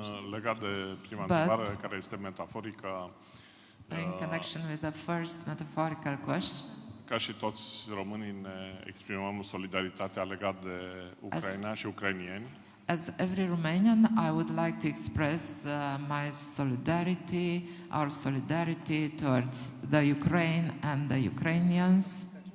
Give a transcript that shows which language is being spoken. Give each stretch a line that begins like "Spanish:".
Romanian: legat de prima întrebare, care este metaforică,
English: in connection with the first metaphorical question,
Romanian: ca și toți românii ne exprimăm solidaritatea legată de Ucraina și ucrainieni.
English: as every Romanian, I would like to express my solidarity, our solidarity towards the Ukraine and the Ukrainians.